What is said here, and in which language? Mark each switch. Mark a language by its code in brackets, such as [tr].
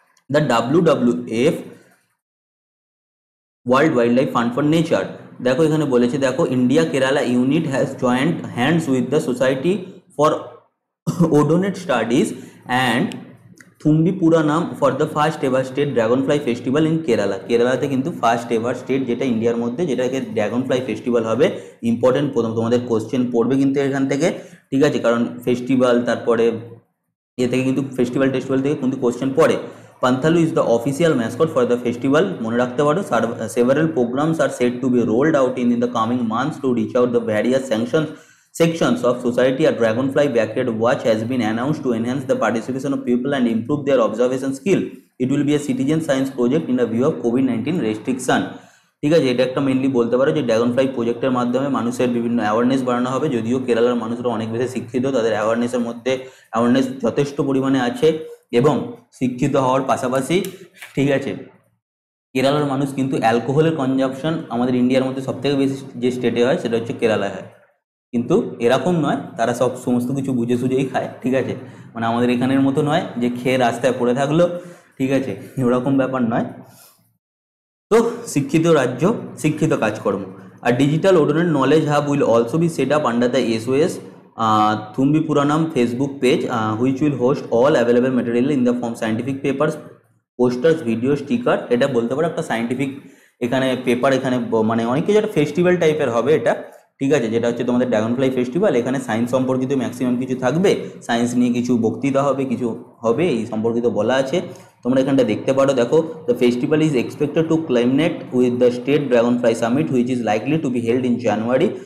[en] the WWF world wildlife fund for nature, [bn] দেখো এখানে বলেছে, দেখো [en] India Kerala unit has joined hands with the society for odonate studies and Thumbipuranam for the first ever state dragonfly festival in Kerala. [bn] কেরালাতে কিন্তু first ever state যেটা ইন্ডিয়ার মধ্যে, যেটাকে dragon fly festival হবে। ইম্পর্টেন্ট, প্রথম তোমাদের কোশ্চেন পড়বে কিন্তু এখান থেকে, ঠিক আছে, কারণ ফেস্টিভ্যাল তারপরে এ থেকে কিন্তু ফেস্টিভ্যাল থেকে কিন্তু কোশ্চেন পড়ে। [en] Panthalu is the official mascot for the festival, [bn] মনে রাখতে পারো। [en] Several programs are set to be rolled out in the coming months to reach out the various sections of society. A dragonfly backyard watch has been announced to enhance the participation of people and improve their observation skill. It will be a citizen science project in the view of COVID-19 restriction, [bn] ঠিক আছে। এটা একটা mainly বলতে পারো যে dragon fly প্রজেক্টের মাধ্যমে মানুষের বিভিন্ন অ্যাওয়ারনেস বাড়ানো হবে। যদিও কেরালার মানুষরা অনেক বেশি শিক্ষিত, তাদের অ্যাওয়ারনেস যথেষ্ট পরিমাণে আছে এবং শিক্ষিত হওয়ার পাশাপাশি, ঠিক আছে, কেরালার মানুষ কিন্তু অ্যালকোহলের কনজাম্পশন আমাদের ইন্ডিয়ার মধ্যে সবথেকে বেশি যে স্টেটে হয় সেটা হচ্ছে কেরালায় হয়, কিন্তু এরকম নয়, তারা সমস্ত কিছু বুঝে সুঝেই খায়, ঠিক আছে, মানে আমাদের এখানের মতো নয় যে খেয়ে রাস্তায় পড়ে থাকলো, ঠিক আছে, এরকম ব্যাপার নয়। তো শিক্ষিত রাজ্য, শিক্ষিত কাজকর্ম। [en] আর digital odonate knowledge hub will also be set up under the SOS Thumbipuranam Facebook page, which will host all available material in the form scientific papers, posters, video, sticker। [bn] এটা বলতে পারো একটা সায়েন্টিফিক এখানে পেপার, এখানে মানে অনেক কিছু একটা ফেস্টিভ্যাল টাইপের হবে এটা, ঠিক আছে, যেটা হচ্ছে তোমাদের ড্রাগন ফ্লাই ফেস্টিভ্যাল। এখানে সায়েন্স সম্পর্কিত ম্যাক্সিমাম কিছু থাকবে, সায়েন্স নিয়ে কিছু বক্তৃতা হবে, কিছু হবে, এই সম্পর্কিত বলা আছে, তোমরা এখানটা দেখতে পারো। দেখো [en] The festival is expected to climate with the state dragonfly summit which is likely to be held in January.